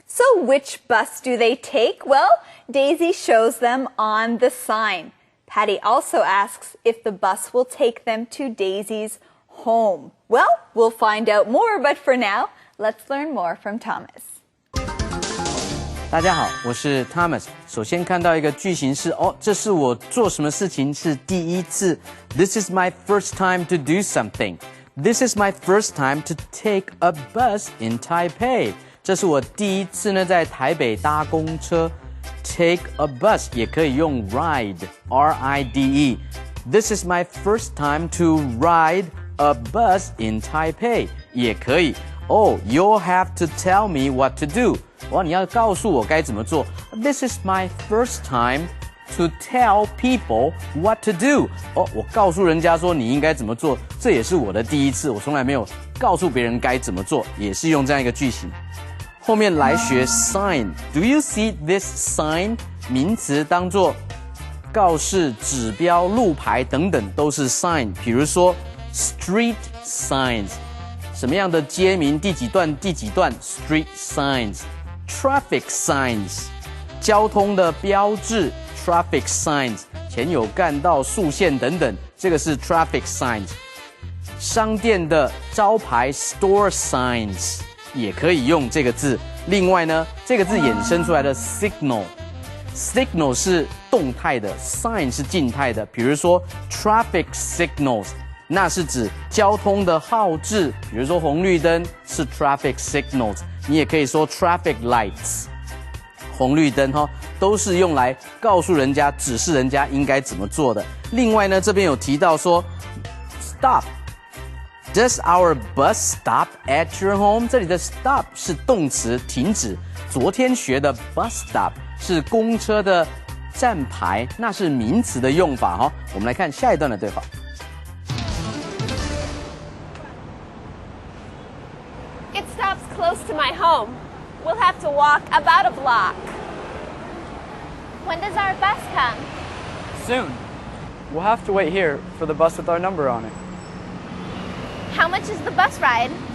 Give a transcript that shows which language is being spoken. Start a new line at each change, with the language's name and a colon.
English: So which bus do they take? Well, Daisy shows them on the sign. Patty also asks if the bus will take them to Daisy's home. Well, we'll find out more, but for now, let's learn more from Thomas.
Chinese: 大家好，我是 Thomas。首先看到一个句型是这是我做什么事情是第一次。
English: This is my first time to do something. This is my first time to take a bus in Taipei.
Chinese: 这是我第一次呢在台北搭公车。
English: Take a bus
Chinese: 也可以用
English: ride, R-I-D-E. This is my first time to ride a bus in Taipei
Chinese: 也可以。
English: You'll have to tell me what to do.
Chinese: 你要告诉我该怎么做。
English: This is my first time to tell people what to do.
Chinese: 我告诉人家说你应该怎么做，这也是我的第一次，我从来没有告诉别人该怎么做，也是用这样一个句型。后面来学
English: sign. Do you see this sign?
Chinese: 名词当作告示、指标、路牌等等都是 sign。比如说
English: street signs，
Chinese: 什么样的街名第几段第几段 street signs。
English: Traffic signs，
Chinese: 交通的标志
English: traffic signs，
Chinese: 前有干道、速限等等，这个是 traffic signs。商店的招牌
English: store signs
Chinese: 也可以用这个字。另外呢，这个字衍生出来的 signal 是动态的 ，sign 是静态的。比如说
English: traffic signals，
Chinese: 那是指交通的号志，比如说红绿灯是 traffic signals。你也可以说
English: traffic lights，
Chinese: 红绿灯都是用来告诉人家、指示人家应该怎么做的。另外呢，这边有提到说
English: stop。Does our bus stop at your home？
Chinese: 这里的 stop 是动词，停止。昨天学的
English: bus stop
Chinese: 是公车的站牌，那是名词的用法我们来看下一段的对话。
English: It stops close to my home. We'll have to walk about a block. When does our bus come? Soon. We'll have to wait here for the bus with our number on it. How much is the bus ride?